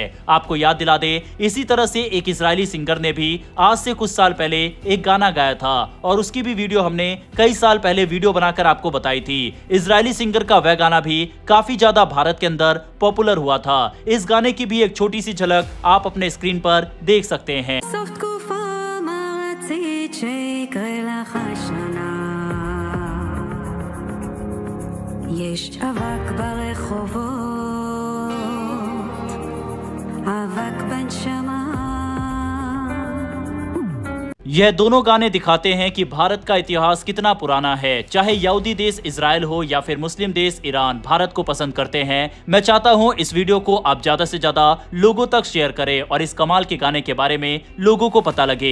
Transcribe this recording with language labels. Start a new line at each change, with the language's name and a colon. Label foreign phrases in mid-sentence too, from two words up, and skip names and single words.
Hindi: आपको याद दिला दे, इसी तरह से एक इजरायली सिंगर ने भी आज से कुछ साल पहले एक गाना गाया था और उसकी भी वीडियो हमने कई साल पहले वीडियो बनाकर आपको बताई थी। इजरायली सिंगर का वह गाना भी काफी ज्यादा भारत के अंदर पॉपुलर हुआ था। इस गाने की भी एक छोटी सी झलक आप अपने स्क्रीन पर देख सकते हैं।
Hebrew: סוף תקופה מערצית שיקרה לך השנה, יש אבק ברחובות, אבק בנשמה.
Hindi: यह दोनों गाने दिखाते हैं कि भारत का इतिहास कितना पुराना है। चाहे यहूदी देश इजराइल हो या फिर मुस्लिम देश ईरान, भारत को पसंद करते हैं। मैं चाहता हूं इस वीडियो को आप ज्यादा से ज्यादा लोगों तक शेयर करें और इस कमाल के गाने के बारे में लोगों को पता लगे।